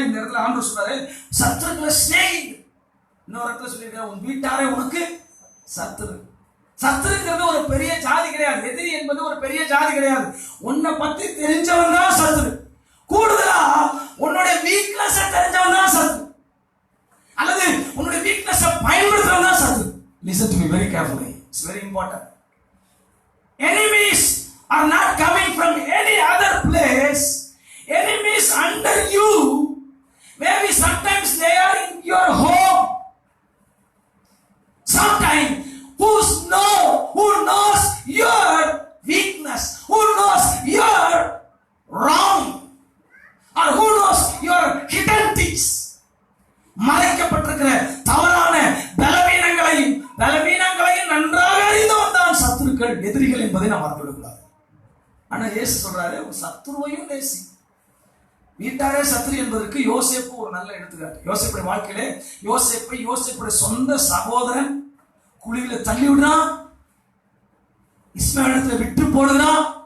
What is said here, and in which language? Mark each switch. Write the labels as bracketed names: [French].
[Tamil] இந்த இடத்துல ஆண்டவர் சொல்றாரு, சத்துருக்களை சிநேகியுங்கள். இன்னொரு இடத்துல சொல்லியிருக்காரு, உன் வீட்டாரே உனக்கு சத்துரு. சத்துருங்கிறது ஒரு பெரிய ஜாதி கிடையாது. எதிரி என்பது ஒரு பெரிய ஜாதி கிடையாது. உன்னை பத்தி தெரிஞ்சவன் தான் சத்துரு. கூடுதலா உன்னுடைய வீக்னஸ் தெரிஞ்சவன் தான் சத்துரு, அல்லது உன்னுடைய வீக்னஸ் பயன்படுத்துறவன் தான் சத்துரு. [English] Listen to me very carefully. It's very important. Enemies are not coming from any other place. Enemies under you. Maybe sometimes they are in your home. Sometimes who knows your weakness, who knows your wrong, or who knows your hidden things. [Tamil] மறைக்கப்பட்டிருக்கிற தவறான பலவீனங்களையும் நன்றாக அறிந்தவன் தான் சத்துருக்கள், எதிரிகள் என்பதை நாம் மறந்துவிடக்கூடாது. ஆனா இயேசு சொல்றாரு, சத்துருவையும் நேசி. வீட்டாரே சத்துரு என்பதற்கு யோசேப்பு ஒரு நல்ல எடுத்துக்காட்டு. யோசேப்புடைய வாழ்க்கையிலே யோசேப்புடைய சொந்த சகோதரன் குழியில தள்ளி விடுறான், இஸ்மாயிலத்துல விட்டு போடுகிறான்.